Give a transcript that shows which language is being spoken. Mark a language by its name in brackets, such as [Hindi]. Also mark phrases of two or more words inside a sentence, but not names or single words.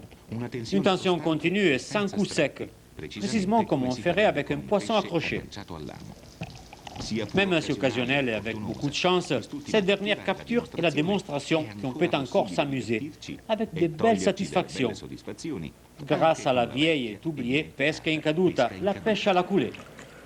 [French] Une tension continue et sans coup sec, précisément comme on ferait avec un poisson accroché. Même si occasionnelle et avec beaucoup de chance, cette dernière capture est la démonstration qu'on peut encore s'amuser avec de belles satisfactions grâce à la vieille et oubliée [Italian] pesca in caduta, [French] la pêche à la coulée.